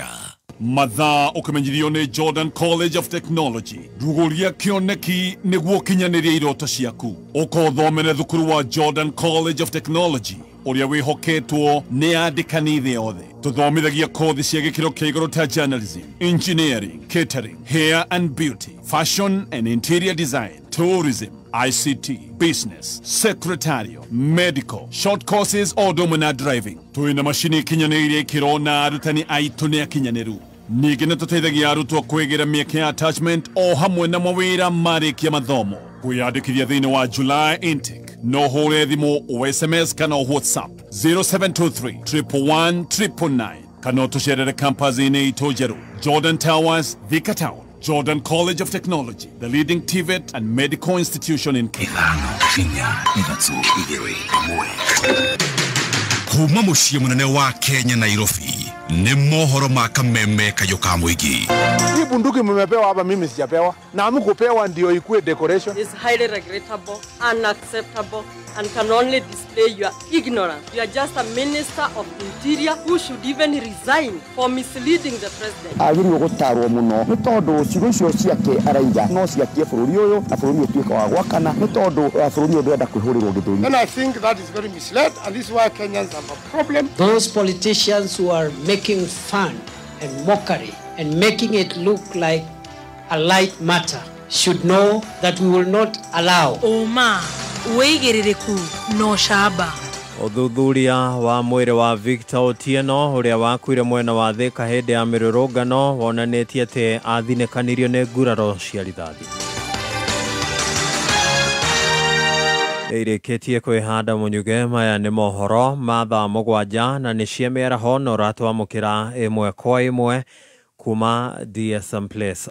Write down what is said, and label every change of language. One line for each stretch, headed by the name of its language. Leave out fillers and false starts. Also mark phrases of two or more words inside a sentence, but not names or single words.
Kikuyu: mathaa ũkĩmenyithio nĩ Jordan College of Technology rugũria kĩoneki nĩguo kinyanĩria iroto ciaku ũkothomere thukuru wa Jordan College of Technology ũrĩa wĩhoketwo nĩ andĩkani thĩ yothe tũthomithagia kothi cia gĩkĩro kĩa igũrũ ta
English: journalism, engineering, catering, hair and beauty, fashion and interior design, tourism, ICT, business, secretarial, medical, short courses
Kikuyu: o domina driving. Tuina mashini kinyanĩirie ikĩro na arutani aitũ nĩ akinyanĩru. Ningĩ nĩ tũteithagia arutwo kwĩgira mĩeke ya attachment o hamwe na mawĩra marĩkia mathomo. Kwĩyandĩkithia thĩinĩ wa
English: July intake.
Kikuyu: No hũre thimũ o SMS kana o WhatsApp 0723 111 999 kana ũtũcerere campus-inĩ itũ njerũ Jordan Towers, Thika Town.
English: Jordan College of Technology, the leading TVET and medical institution in Kenya.
Kikuyu: Kuma muciĩ mũnene wa Kenya Nairobi nĩ mohoro ma Kameme Kayuka Muingi.
Swahili: Hii bunduki mmepewa hapa, mimi sijapewa, na hamkupewa ndio ikuwe decoration.
English: Is highly regrettable, unacceptable, and can only display your ignorance. You are just a minister of interior who should even resign for misleading the president.
Kikuyu: Agĩrĩirwo gũtarwo mũno nĩ tondũ ciugo icio ciake araiga no ciakie bũrũri ũyũ na bũrũri ũtuĩka wa gwakana nĩ tondũ bũrũri ũyũ ndwenda kwĩhũrĩrwo gĩthũri.
English: And I think that is very misled, and this is why Kenyans have a problem. Those politicians who are making fun and mockery and making it look like a light matter should know that we will not allow.
Kikuyu: Oma uigĩrĩrĩku no shaba. Uthuthuria wa mwĩrĩ wa Victor Otieno ũrĩa wakuire mwena wa Thika hĩndĩ ya mĩrũrũngano wonanĩtie atĩ athinĩkanirio nĩ nguraro cia rithathi. Irĩkĩtie kwĩhanda mũnyuge maya nĩ mohoro ma thaa mũgwanja na nĩ cia mĩaraho na ũratwamũkĩra ĩmwe kwa ĩmwe kuma DSM Place.